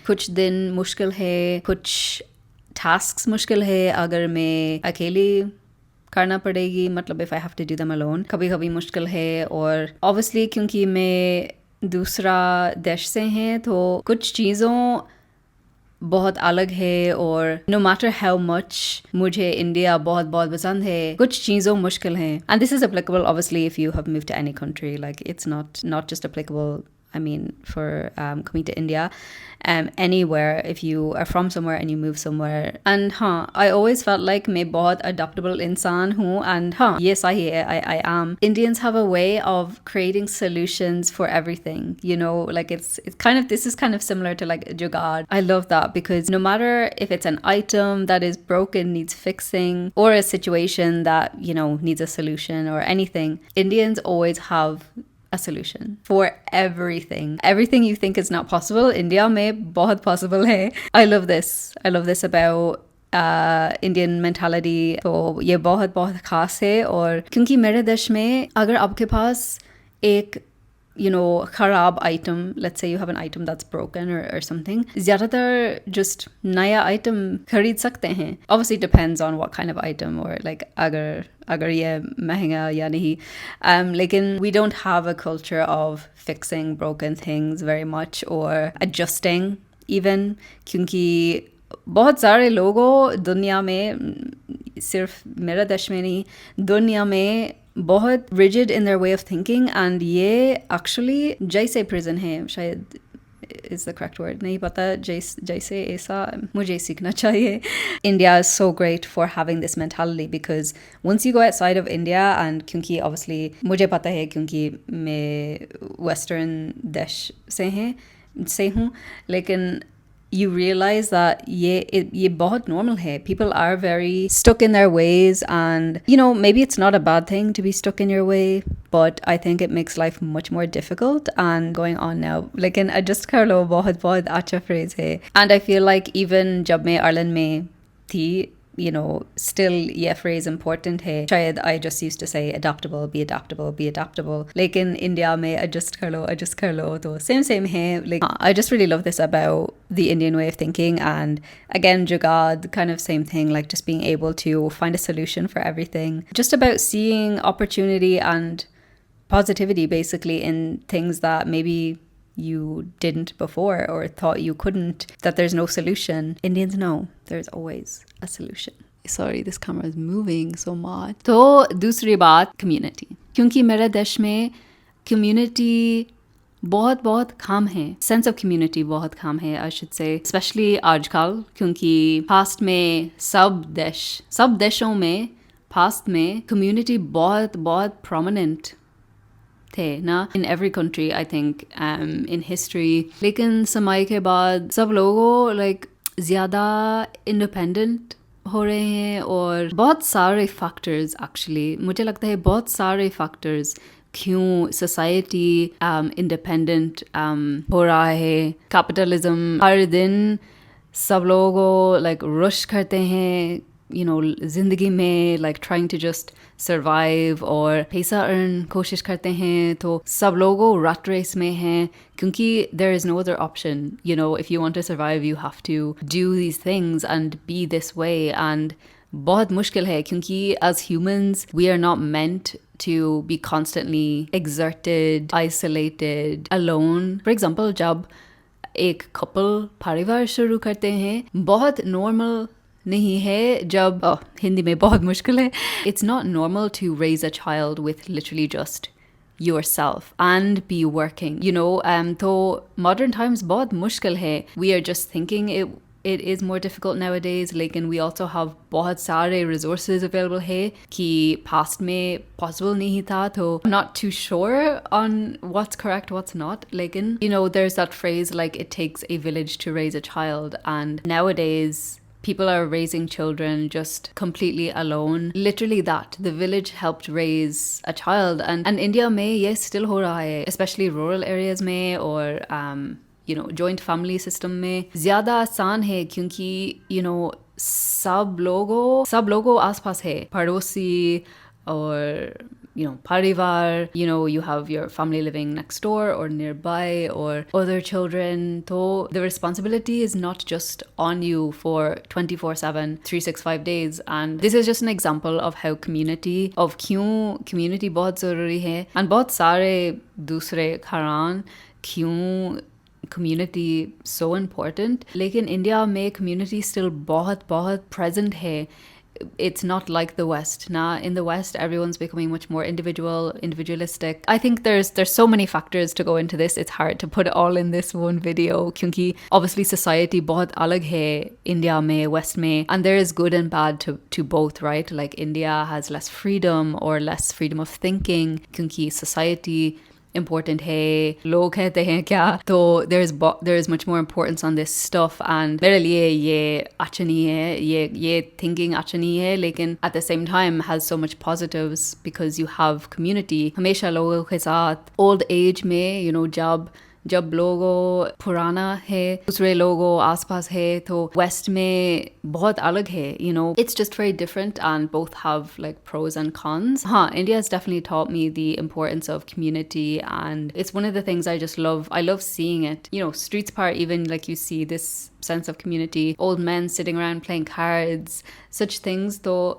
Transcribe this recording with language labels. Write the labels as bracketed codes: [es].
[hi] कुछ दिन मुश्किल है, कुछ टास्क्स मुश्किल है अगर मैं अकेली करना पड़ेगी, मतलब [en] if I have to do them alone। [hi] कभी कभी मुश्किल है, और obviously क्योंकि मैं दूसरा देश से हैं तो कुछ चीज़ों बहुत अलग है, और [en] no matter how much [hi] मुझे इंडिया बहुत पसंद है, कुछ चीज़ों मुश्किल हैं। [en] And this is applicable obviously if you have moved to any country, like it's not just applicable, I mean, for coming to India, anywhere, if you are from somewhere and you move somewhere। And I always felt like [hi] मैं बहुत adaptable इंसान हूँ, [en] and yes, I am। Indians have a way of creating solutions for everything, like it's kind of, this is kind of similar to like jugaad। I love that, because no matter if it's an item that is broken, needs fixing, or a situation that needs a solution or anything, Indians always have a solution for everything you think is not possible, [hi] India में बहुत possible है। [en] I love this about Indian mentality। [hi] तो ये बहुत खास है, और क्योंकि मेरे देश में अगर आपके पास एक खराब item, [en] let's say you have an item that's broken or something, [hi] ज़्यादातर just नया item खरीद सकते हैं। [en] Obviously depends on what kind of item, or like [hi] अगर ये महंगा या नहीं, [en] लेकिन we don't have a culture of fixing broken things very much, or adjusting even, [hi] क्योंकि बहुत सारे लोगों दुनिया में, सिर्फ मेरे देश में नहीं, दुनिया में बहुत [en] rigid in their way of thinking, and ये actually जैसे prison है, शायद is the correct word, [hi] नहीं पता, जैसे ऐसा मुझे सीखना चाहिए। [en] India is so great for having this mentality, because once you go outside of India, and [hi] क्योंकि obviously मुझे पता है क्योंकि मैं western देश से हूँ, लेकिन [en] you realize that [hi] ये बहुत normal है। [en] People are very stuck in their ways, and maybe it's not a bad thing to be stuck in your way, but I think it makes life much more difficult and going on now। [hi] लेकिन adjust कर लो बहुत अच्छा phrase है, [en] and I feel like even [hi] जब मैं Ireland में थी you know, still ये phrase important है. [en] शायद I just used to say adaptable, be adaptable, be adaptable. [hi] लेकिन इंडिया में adjust कर लो तो same है. [en] Like, I just really love this about the Indian way of thinking. And again, Jugad, kind of same thing, like just being able to find a solution for everything. Just about seeing opportunity and positivity basically in things that maybe you didn't before or thought you couldn't, that there's no solution. Indians know there's always a solution. Sorry, this camera is moving so much. [hi] तो दूसरी बात community, क्योंकि मेरे देश में community बहुत कम है. Sense of community बहुत कम है, [en] I should say, [hi] especially आजकल, क्योंकि past में सब देशों में past में community बहुत prominent थे ना, [en] in every country I think, in history. [hi] लेकिन समय के बाद सब लोगों like ज़्यादा independent हो रहे हैं और बहुत सारे factors actually, मुझे लगता है बहुत सारे factors क्यों society independent हो रहा है. Capitalism, हर दिन सब लोगों like rush करते हैं, you know, जिंदगी में, like [en] trying to just survive [hi] और पैसा earn कोशिश करते हैं. तो सब लोगों rat race में हैं क्योंकि [en] there is no other option. You know, if you want to survive, you have to do these things and be this way. And [hi] बहुत मुश्किल है क्योंकि [en] as humans, we are not meant to be constantly exerted, isolated, alone. [hi] For example, जब एक couple परिवार शुरू करते हैं, बहुत normal नहीं है जब हिंदी में बहुत मुश्किल है. [en] It's not normal to raise a child with literally just yourself and be working, you know. [hi] तो modern times बहुत मुश्किल है. [en] We are just thinking it is more difficult nowadays, लेकिन we also have [hi] बहुत सारे resources available है कि past में possible नहीं था. [en] तो I'm not too sure on what's correct, what's not. लेकिन, you know, there's that phrase like it takes a village to raise a child, and nowadays people are raising children just completely alone. Literally that. The village helped raise a child. And [hi] India में ये still हो रहा है, especially rural areas में और [en] you know, [hi] joint family system में ज़्यादा आसान है क्योंकि, [en] you know, [hi] सब लोगों आसपास है, पड़ोसी और, [en] you know, parivar, you know, you have your family living next door or nearby or other children. So the responsibility is not just on you for 24/7, 365 days. And this is just an example of how [hi] क्यों community बहुत ज़रूरी है. And बहुत सारे दूसरे कारण क्यों community so important. लेकिन इंडिया में community still बहुत present है. [en] It's not like the West. Nah, in the West, everyone's becoming much more individualistic. I think there's so many factors to go into this. It's hard to put it all in this one video क्योंकि obviously [hi] society बहुत अलग है India में, West में, [en] and there is good and bad to both, right? Like India has less freedom or less freedom of thinking क्योंकि [hi] society important है, लोग कहते हैं क्या, [en] तो there is much more importance on this stuff. [hi] And मेरे लिए ये अच्छा नहीं है, ये thinking अच्छा नहीं है, लेकिन [en] at the same time has so much positives because you have community. [hi] हमेशा लोगों के साथ old age में, you know, जब लोगों पुराना है, दूसरे लोगों आसपास है, तो West में बहुत अलग है, you know. [en] It's just very different and both have like pros and cons. India has definitely taught me the importance of community, and it's one of the things I just love. I love seeing it. You know, streets part, even like you see this sense of community, old men sitting around playing cards, such things though.